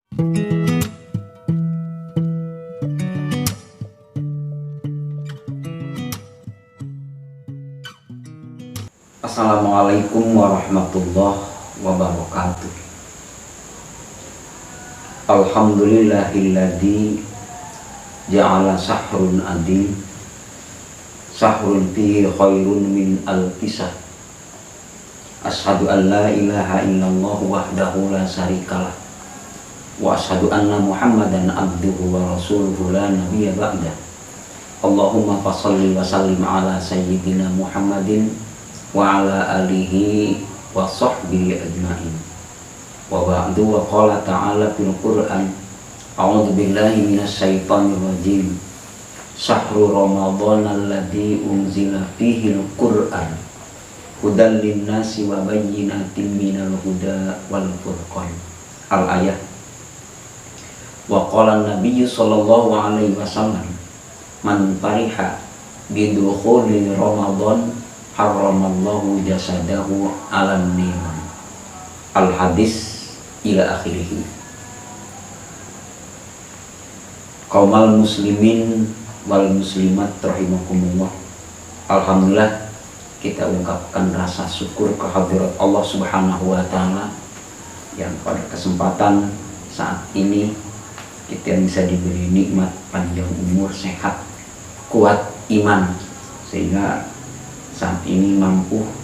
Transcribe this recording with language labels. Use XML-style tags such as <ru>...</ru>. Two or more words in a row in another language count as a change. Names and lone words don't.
<ar>السلام عليكم ورحمة الله وبركاته. الحمد لله الذي جعل شهر عظيم، شهر فيه خير من ألف شهر. أشهد أن لا إله إلا الله وحده لا شريك له، وأشهد أن محمدا عبده ورسوله لا نبي بعده. اللهم فصل وسلم على سيدنا محمد وعلى آله وصحبه أجمعين. وبعد، وقال تعالى في القرآن، أعوذ بالله من الشيطان الرجيم. شهر رمضان الذي أنزل فيه القرآن هدى للناس وبينات من الهدى والفرقان. الآية. وقال النبي صلى الله عليه وسلم، من فرح بدخول رمضان حرم الله جسده على النار. الحديث إلى آخره. قوم المسلمين والمسلمات رحمكم الله.</ar> <id>Alhamdulillah, kita ungkapkan rasa syukur kehadirat Allah</id> <ar>سبحانه وتعالى</ar> <id>yang pada kesempatan saat ini kita bisa diberi nikmat panjang umur, sehat, kuat iman, sehingga saat ini mampu</id>